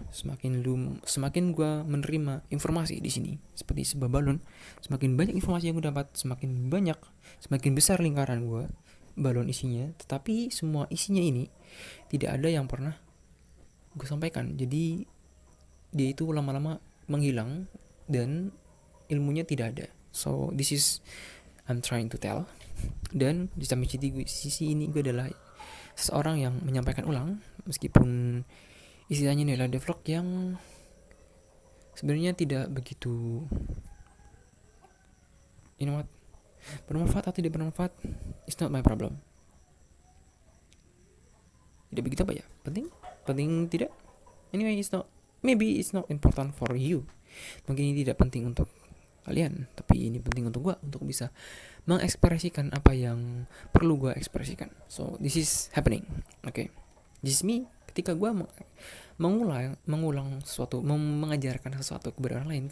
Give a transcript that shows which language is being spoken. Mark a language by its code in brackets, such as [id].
[id] Semakin gue menerima informasi di sini seperti sebuah balon, semakin banyak informasi yang gue dapat, semakin besar lingkaran gue, balon isinya, tetapi semua isinya ini tidak ada yang pernah gue sampaikan. Jadi dia itu lama-lama menghilang dan ilmunya tidak ada. [en] So this is I'm trying to tell. [id] Dan di samping sisi ini gue adalah seseorang yang menyampaikan ulang, meskipun istilahnya ini adalah devlog yang sebenarnya tidak begitu bermanfaat atau tidak bermanfaat, [en] it's not my problem. [id] Tidak begitu apa ya, penting tidak. [en] Anyway, maybe it's not important for you. [id] Mungkin ini tidak penting untuk kalian, tapi ini penting untuk gue, untuk bisa mengekspresikan apa yang perlu gue ekspresikan. [en] So this is happening. Okay, this is me [id] ketika gue mengulang sesuatu, mengajarkan sesuatu kepada orang lain.